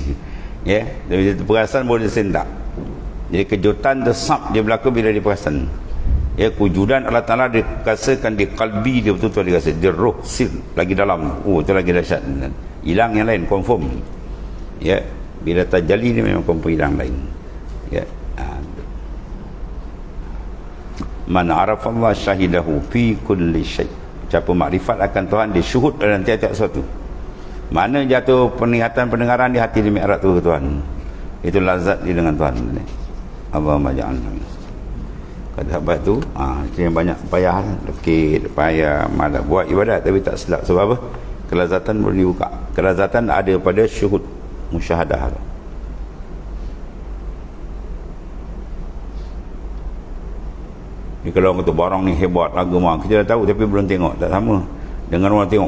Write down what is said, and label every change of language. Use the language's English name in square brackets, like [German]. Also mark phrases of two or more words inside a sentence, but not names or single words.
[Malay] Ya, dia perasan boleh sentak. Jadi kejutan tersap dia berlaku bila dia perasan. Ya, kewujudan Allah Ta'ala dirasakan di kalbi dia, betul-betul dia rasa, di roh sir lagi dalam. Itu lagi dahsyat. Hilang yang lain confirm. Ya, bila tajalli dia memang confirm hilang lain. Ya. [Arabic] من عرف الله شاهده في كل شيء'. [Malay] Siapa makrifat akan Tuhan, dia syuhud dalam tiap-tiap sesuatu. Mana jatuh penglihatan pendengaran di hati, di mi'raj tu ke Tuhan. Itu lazat dia dengan Tuhan. [Arabic] اللهم اجعلنا. [Malay] Kata sahabat tu, itu yang banyak payah, lekit, payah, malah buat ibadat tapi tak selap. Sebab apa? Kelazatan boleh dibuka. Kelazatan ada pada syuhud, musyahadah. Kalau orang kata barang ni hebat, agama, kita dah tahu tapi belum tengok, tak sama dengan orang tengok.